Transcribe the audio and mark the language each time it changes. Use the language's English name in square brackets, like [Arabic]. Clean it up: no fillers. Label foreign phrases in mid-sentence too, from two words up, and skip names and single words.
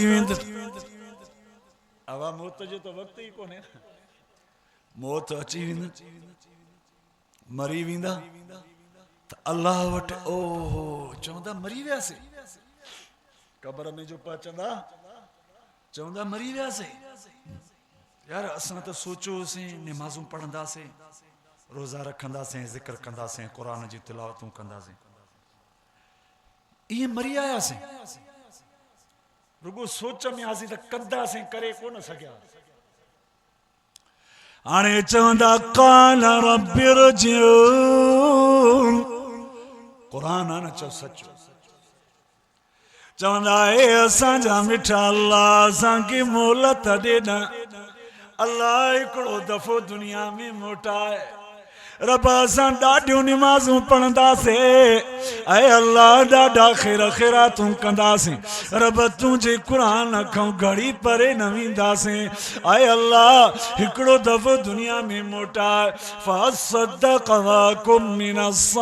[Sindhi] वेंदी अवा मौत जो त वक़्तु ई कोन्हे मौत अची वेंदी मरी वेंदा त अल्लाह वटि ओहो चवंदा मरी वियासीं क़ब्र में जो पहुचंदा चवंदा मरी वियासीं यार असां त सोचियोसीं निमाज़ूं पढ़ंदासीं रोज़ा रखंदासीं ज़िक्र कंदासीं क़ुरान जी तिलावतूं कंदासीं इहे मरी आयासीं रुगो सोच में आसीं त कंदासीं करे कोन सघिया हाणे चवंदा [Arabic] قال رب ارجعون [Sindhi] क़ुरान न चओ सचो चवंदा हे असांजा मिठा अल्लाह असांखे मोहलत ॾे न अल्लाह हिकिड़ो दफ़ो दुनिया में मोटाए रब असां ॾाढियूं निमाज़ूं पढ़ंदासीं ऐं अल्लाह ॾाढा ख़ैर ख़ैरातूं कंदासीं रब तुंहिंजे क़ुरान खां घड़ी परे न वेंदासीं ऐं अल्लाह हिकिड़ो दफ़ो दुनिया में मोटाए [Arabic] فأصدق وأكن من